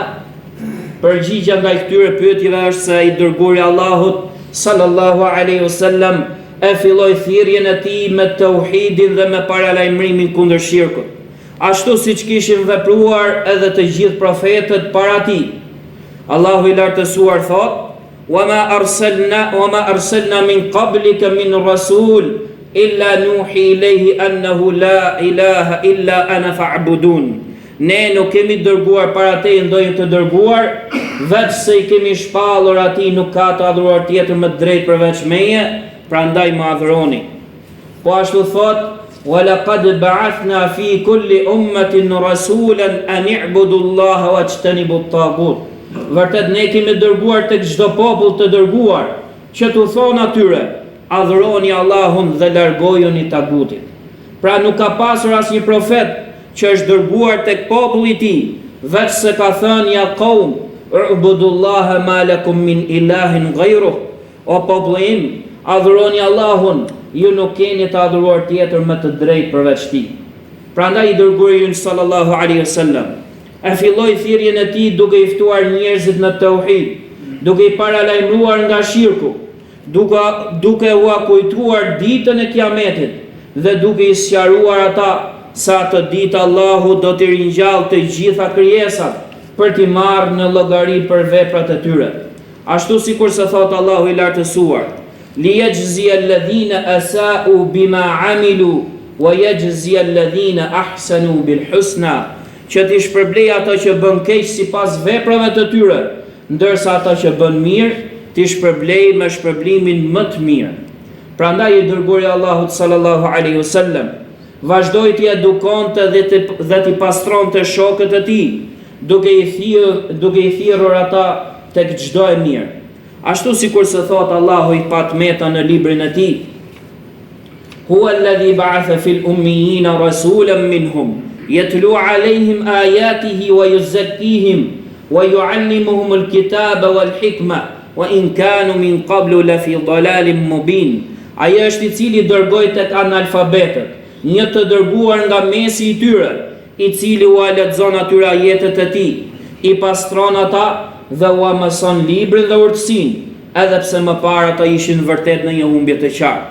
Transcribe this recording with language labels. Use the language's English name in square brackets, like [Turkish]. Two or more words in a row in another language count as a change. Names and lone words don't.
[Albanian] Përgjigjja nga këtyre pyetjeve është se i dërguari i Allahut [Arabic] صلى الله عليه وسلم [Albanian] e filloi thirrjen e tij me tauhidin dhe me paralajmërimin kundër shirkut, ashtu siç kishin vepruar edhe të gjithë profetët para tij. Allahu i lartësuar thot: [Arabic] "وما أرسلنا من قبلك من رسول إلا نوحي إليه أنه لا إله إلا أنا فاعبدون." [Albanian] Ne nuk kemi dërguar para te ndonjë të dërguar, veç se i kemi shpallur atij nuk ka të adhuruar tjetër më drejt përveç meje, prandaj më adhuroni. Po ashtu thot: [Arabic] "ولقد بعثنا في كل أمة رسولا أن اعبدوا الله واجتنبوا الطاغوت." [Albanian] Vërtet ne kemi dërguar tek çdo popull të dërguar që t'u thonë atyre: adhuroni Allahun dhe largojuni tagutit. Pra nuk ka pasur asnjë profet që është dërguar tek populli i tij, veç se ka thënë: [Arabic] يا قوم اعبدوا الله ما لكم من إله غيره. [Albanian] O populli im, adhuroni Allahun, ju nuk keni të adhuruar tjetër më të drejtë përveç tij. Prandaj i dërguari ynë [Arabic] صلى الله عليه وسلم [Albanian] e filloi thirrjen e tij duke i ftuar njerëzit në tauhid, duke i paralajmëruar nga shirku, duke u kujtuar ditën e Kiametit dhe duke i sqaruar ata se atë ditë Allahu do t'i ringjallë të gjitha krijesat për t'i marrë në llogari për veprat e tyre. Ashtu sikur se thot Allahu i lartësuar: [Arabic] "ليجزي الذين أساءوا بما عملوا ويجزي الذين أحسنوا بالحسنى", [Albanian] që t'i shpërblej ato që bën keq sipas veprave të tyre, ndërsa ato që bën mirë t'i shpërblej me shpërblimin më të mirë. Prandaj i dërguari i Allahut [Arabic] صلى الله عليه وسلم [Albanian] vazhdoi t'i edukonte dhe t'i pastronte shokët e tij, duke i thirrur ata tek çdo e mirë. Ashtu sikur se thot Allahu i patmeta në librin e tij: [Arabic] هو الذي بعث في الأميين رسولا منهم يتلو عليهم آياته ويزكيهم ويعلمهم الكتاب والحكمة وإن كانوا من قبل لفي ضلال مبين. [Albanian] Ai është i cili dërgoi tek analfabetët, një të dërguar nga mesi i tyre, i cili u lexon atyre ajetet e tij, i pastron ata dhe u mëson librin dhe urtësinë, edhe pse më parë ata ishin vërtet në një humbje të qartë.